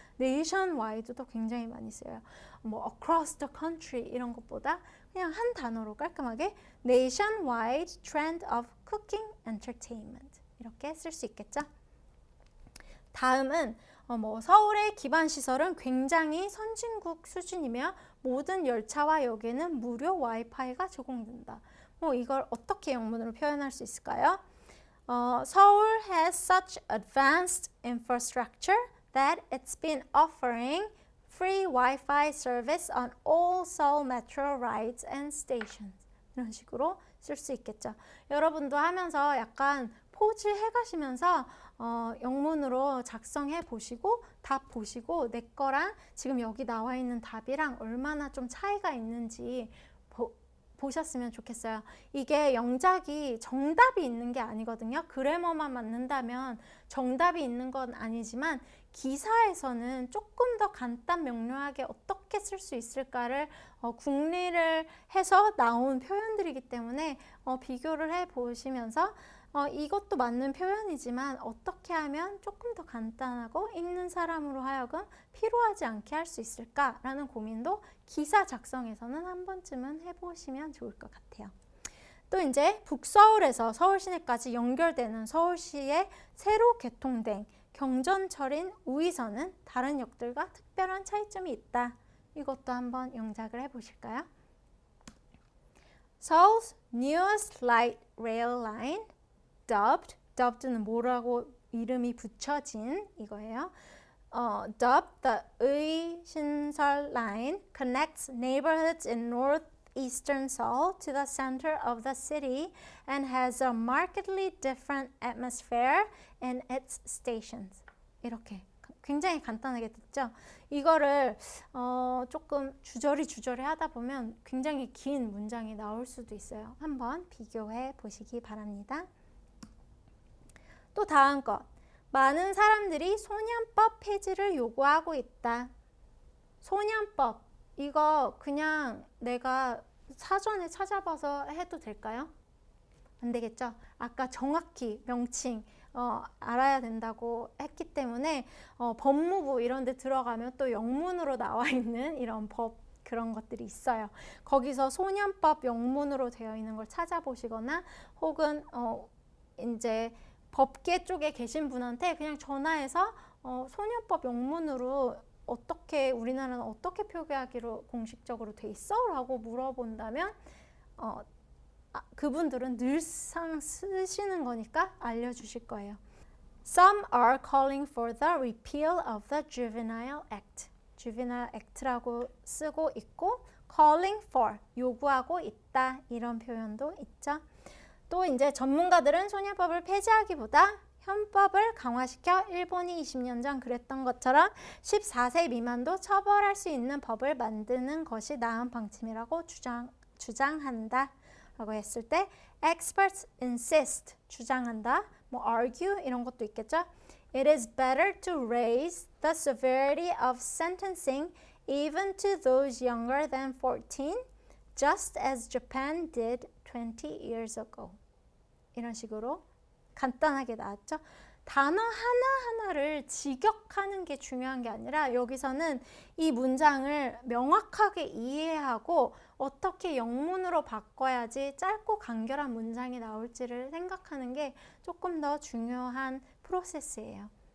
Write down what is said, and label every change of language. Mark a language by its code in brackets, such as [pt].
[ko] nationwide도 굉장히 많이 써요. 뭐 [en] across the country [ko] 이런 것보다 그냥 한 단어로 깔끔하게 [en] nationwide trend of cooking entertainment [ko] 이렇게 쓸 수 있겠죠. 다음은 뭐 서울의 기반 시설은 굉장히 선진국 수준이며 모든 열차와 역에는 무료 와이파이가 제공된다. 뭐 이걸 어떻게 영문으로 표현할 수 있을까요? [en] 서울 has such advanced infrastructure that it's been offering free Wi-Fi service on all Seoul Metro rides and stations. [ko] 이런 식으로 쓸 수 있겠죠. 여러분도 하면서 약간 포즈 해가시면서 영문으로 작성해 보시고 답 보시고 내 거랑 지금 여기 나와 있는 답이랑 얼마나 좀 차이가 있는지 보셨으면 좋겠어요. 이게 영작이 정답이 있는 게 아니거든요. 그래머만 맞는다면 정답이 있는 건 아니지만 기사에서는 조금 더 간단 명료하게 어떻게 쓸 수 있을까를 궁리를 해서 나온 표현들이기 때문에 비교를 해 보시면서 이것도 맞는 표현이지만 어떻게 하면 조금 더 간단하고 읽는 사람으로 하여금 피로하지 않게 할 수 있을까라는 고민도 기사 작성에서는 한 번쯤은 해보시면 좋을 것 같아요. 또 이제 북서울에서 서울 시내까지 연결되는 서울시의 새로 개통된 경전철인 우이선은 다른 역들과 특별한 차이점이 있다. 이것도 한번 영작을 해보실까요? [en] Seoul's newest light rail line dubbed [ko] 는 뭐라고 이름이 붙여진 이거예요. [en] dubbed the 의신설 line connects neighborhoods in northeastern Seoul to the center of the city and has a markedly different atmosphere in its stations. [ko] 이렇게 굉장히 간단하게 됐죠. 이거를 조금 주저리 하다 보면 굉장히 긴 문장이 나올 수도 있어요. 한번 비교해 보시기 바랍니다. 또 다음 것. 많은 사람들이 소년법 폐지를 요구하고 있다. 소년법. 이거 그냥 내가 사전에 찾아봐서 해도 될까요? 안 되겠죠? 아까 정확히 명칭 알아야 된다고 했기 때문에 법무부 이런 데 들어가면 또 영문으로 나와 있는 이런 법 그런 것들이 있어요. 거기서 소년법 영문으로 되어 있는 걸 찾아보시거나 혹은 이제 법계 쪽에 계신 분한테 그냥 전화해서 소년법 영문으로 어떻게 우리나라는 어떻게 표기하기로 공식적으로 돼 있어? 라고 물어본다면 그분들은 늘상 쓰시는 거니까 알려주실 거예요. [en] Some are calling for the repeal of the Juvenile Act. [ko] Juvenile Act라고 쓰고 있고 [en] calling for, [ko] 요구하고 있다 이런 표현도 있죠. 또 이제 전문가들은 소년법을 폐지하기보다 형법을 강화시켜 일본이 20년 전 그랬던 것처럼 14세 미만도 처벌할 수 있는 법을 만드는 것이 나은 방침이라고 주장한다 라고 했을 때 [en] experts insist [ko] 주장한다 뭐 argue 이런 것도 있겠죠. [en] It is better to raise the severity of sentencing even to those younger than 14, just as Japan did 20 years ago. [ko] 이런 식으로 간단하게 나왔죠. 단어 하나하나를 직역하는 게 중요한 게 아니라 여기서는 이 문장을 명확하게 이해하고 어떻게 영문으로 바꿔야지 짧고 간결한 문장이 나올지를 생각하는 게 조금 더 중요한 프로세스예요.